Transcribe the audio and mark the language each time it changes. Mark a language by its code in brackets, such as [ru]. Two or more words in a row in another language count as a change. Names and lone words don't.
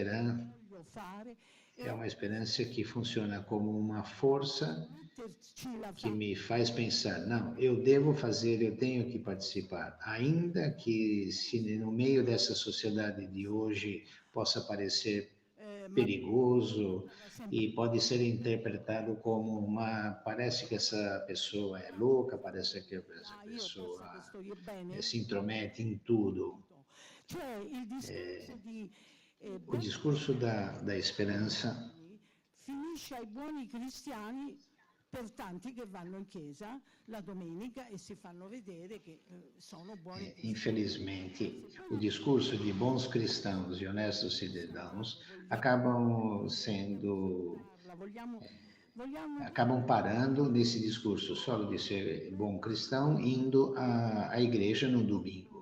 [pt] esperança que funciona como uma força que me faz pensar, não, eu devo fazer, eu tenho que participar, ainda que se no meio dessa sociedade de hoje possa parecer perigoso e pode ser interpretado como parece que essa pessoa é louca, parece que essa pessoa se intromete em tudo. O discurso da esperança [it] finisce ai buoni cristiani per tanti che vanno in chiesa la domenica e si fanno vedere che sono buoni cristiani. [pt] Infelizmente, o discurso de bons cristãos e honestos cidadãos acabam parando nesse discurso só de ser bom cristão, indo à igreja no domingo.